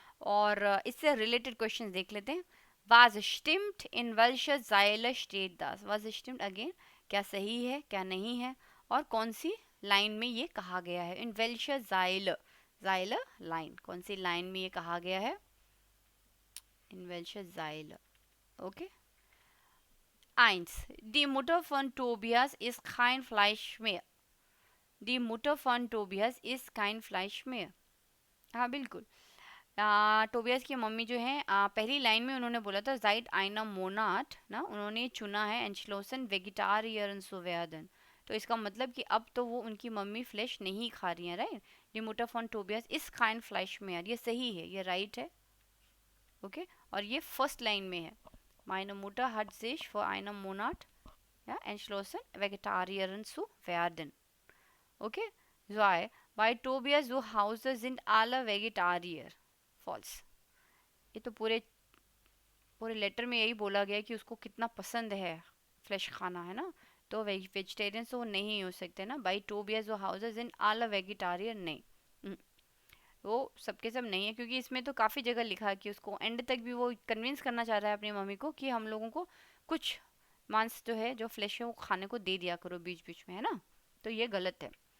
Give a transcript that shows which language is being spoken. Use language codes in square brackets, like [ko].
[hi] और इससे related question देख लेते हैं। वाज स्टिम्ड इन वेल्श जाइल state Das, was steamed again, क्या सही है क्या नहीं है, और कौन सी लाइन में ये कहा गया है। इन वेल्श जाइल, जाइल लाइन, कौन सी लाइन में ये कहा गया है, इन वेल्श जाइल। [de] ओके, Eins. Die Mutter von Tobias ist kein Fleisch mehr. Die Mutter von Tobias ist kein Fleisch mehr. [hi] हाँ बिल्कुल, टोबियास की मम्मी जो है, पहली लाइन में उन्होंने बोला था जाइड आइना मोनाट ना, उन्होंने चुना है एंशलोसन वेगिटारियन सोवेदन। तो इसका मतलब कि अब तो वो उनकी मम्मी फ्लैश नहीं खा रही हैं, राइट। दी मुटर फॉन टोबियास इस काइन फ्लैश में, यार ये सही है, ये राइट है। [de] ओके, [hi] और ये फर्स्ट लाइन में है, [de] meine Mutter hat sich vor einem Monat, ja, entschlossen, Vegetarier zu werden. Okay? Zwei. Bei Tobias zu Hause sind alle Vegetarier. [en] False. [hi] ये तो पूरे पूरे लेटर में यही बोला गया कि उसको कितना पसंद है फ्लैश खाना, है ना। तो वेजिटेरियन तो नहीं हो सकते ना। बाई टोबियास जो हाउसेज इन आल वेजिटेरियन नहीं, वो सबके सब नहीं है, क्योंकि इसमें तो काफ़ी जगह लिखा है कि उसको एंड तक भी वो कन्विंस करना चाह रहा है अपनी मम्मी को कि हम लोगों को कुछ मांस जो है, जो फ्लैश है, वो खाने को दे दिया करो बीच बीच में, है ना। तो ये गलत है।